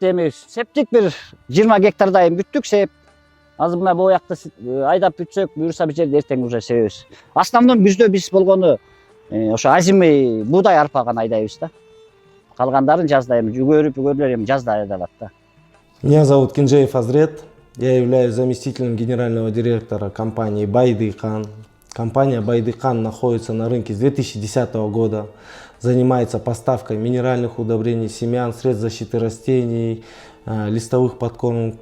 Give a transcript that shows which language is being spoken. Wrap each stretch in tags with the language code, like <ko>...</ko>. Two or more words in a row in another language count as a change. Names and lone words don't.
<ky>Эми септик бир 20 гектардай бүттүк сеп. Азыр мына бул жакта айдап бүтсөк, буюрса бир жерде эртең уже себебиз. Основном күздө биз болгону ошо азимый буудай, арпа гана айдайбыз да. Калгандарын жазда эми жүгөрүлөр эми жазда айдалат да.</ky> <ru>Меня зовут Кинжеев Азрет. Я являюсь заместителем генерального директора компании Байдыккан. Компания Байдыккан находится на рынке с 2010 года. Занимается поставкой минеральных удобрений, семян, средств защиты растений, листовых подкормок.</ru>